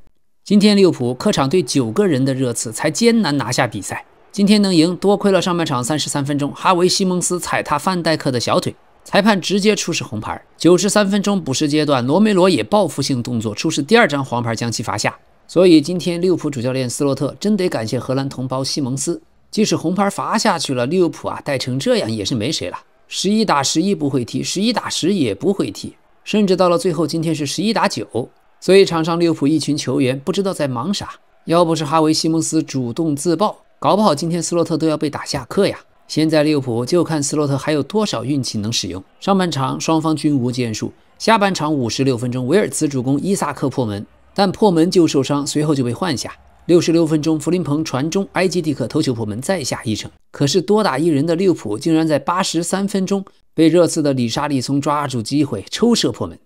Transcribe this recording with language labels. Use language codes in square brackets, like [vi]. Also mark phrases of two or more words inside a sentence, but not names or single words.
[zh] 今天利物浦客场对9个人的热刺才艱難拿下比賽，今天能贏多虧了上半場33分鐘哈維西蒙斯踩踏范戴克的小腿，裁判直接出示紅牌。93分鐘補時階段，羅梅羅也報復性動作出示第2張黃牌將其罰下。所以今天利物浦主教練斯洛特真得感謝荷蘭同胞西蒙斯，即使紅牌罰下去了，利物浦帶成這樣也是沒誰了。11打11不會踢，11打10也不會踢，甚至到了最後今天是11打9。所以場上利物浦一群球員不知道在忙啥，要不是哈維西蒙斯主動自爆，搞不好今天斯洛特都要被打下課呀。現在利物浦就看斯洛特還有多少運氣能使用。上半場雙方均無建樹，下半場56分鐘維爾茨主攻伊薩克破門，但破門就受傷，隨後就被換下。66分鐘弗林鵬傳中，埃基蒂克頭球破門再下一城。可是多打一人的利物浦竟然在83分鐘被熱刺的里沙利松抓住機會抽射破門。